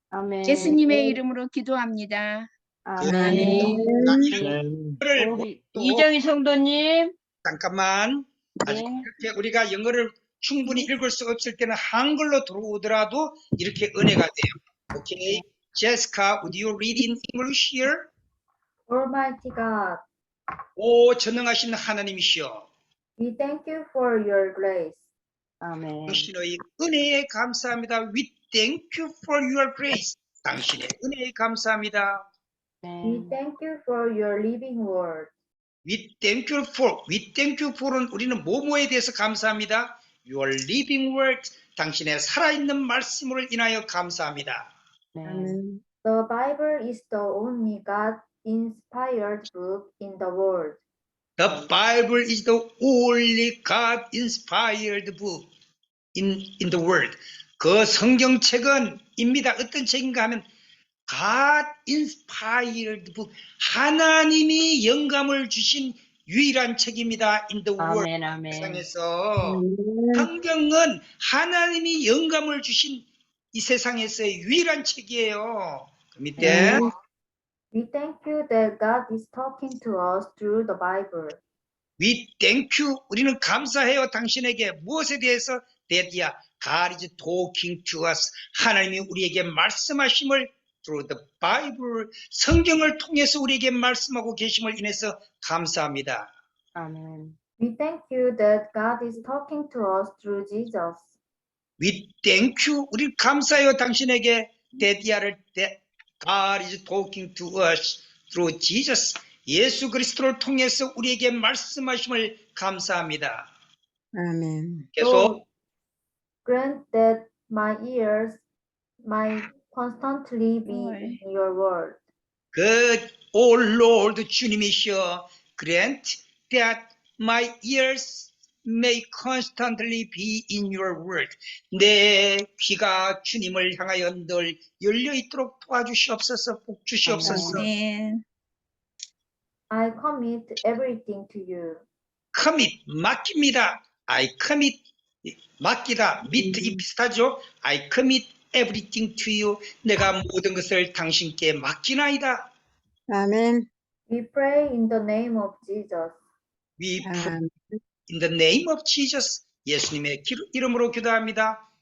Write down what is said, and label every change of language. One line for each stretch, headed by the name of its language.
Korean: 아멘. 예수님의 이름으로 기도합니다. 아멘. 아멘. 우리 이정희 성도님. 잠깐만. 아직 네. 이렇게 우리가 영어를 충분히 읽을 수 없을 때는 한글로 들어오더라도 이렇게 은혜가 돼요. 오케이.
English: Jessica, would you read in English here? Almighty God,
Korean: 오, 전능하신 하나님이시여.
English: we thank you for your grace.
Korean: 아멘. 당신의 은혜에 감사합니다.
English: We thank you for your grace.
Korean: 당신의 은혜에 감사합니다. 네.
English: We thank you for your living word. We thank you for
Korean: 은 우리는 뭐뭐에 대해서 감사합니다.
English: Your living word.
Korean: 당신의 살아있는 말씀을 인하여 감사합니다. 네. 아멘.
English: The Bible is the only God-inspired book in the world. The Bible is the only God-inspired book in the world.
Korean: 그 성경책은 입니다. 어떤 책인가 하면
English: God-inspired book.
Korean: 하나님이 영감을 주신 유일한 책입니다.
English: In the world.
Korean: 아멘. 아멘. 세상에서 성경은 하나님이 영감을 주신 이 세상에서의 유일한 책이에요. 그 밑에
English: We thank you that God is talking to us through the Bible. We thank you.
Korean: 우리는 감사해요. 당신에게 무엇에 대해서?
English: That God is talking to us.
Korean: 하나님이 우리에게 말씀하심을
English: through the Bible.
Korean: 성경을 통해서 우리에게 말씀하고 계심을 인해서 감사합니다. 아멘.
English: We thank you that God is talking to us through Jesus. We thank you.
Korean: 우리 감사해요. 당신에게
English: that God is talking to us through Jesus.
Korean: 예수 그리스도를 통해서 우리에게 말씀하심을 감사합니다. 아멘. 계속
English: Grant that my ears might constantly be in your word. Good, O Lord,
Korean: 주님이시여,
English: grant that my ears may constantly be in your word.
Korean: 내 귀가 주님을 향하여 늘 열려 있도록 도와주시옵소서, 복 주시옵소서. 아멘.
English: I commit everything to you.
Korean: commit, 맡깁니다.
English: I commit,
Korean: 맡기다, mit 이 비슷하죠?
English: I commit everything to you.
Korean: 내가 모든 것을 당신께 맡기나이다. 아멘.
English: We pray in the name of Jesus. We pray
Korean: 아멘.
English: in the name of Jesus.
Korean: 예수님의 이름으로 기도합니다.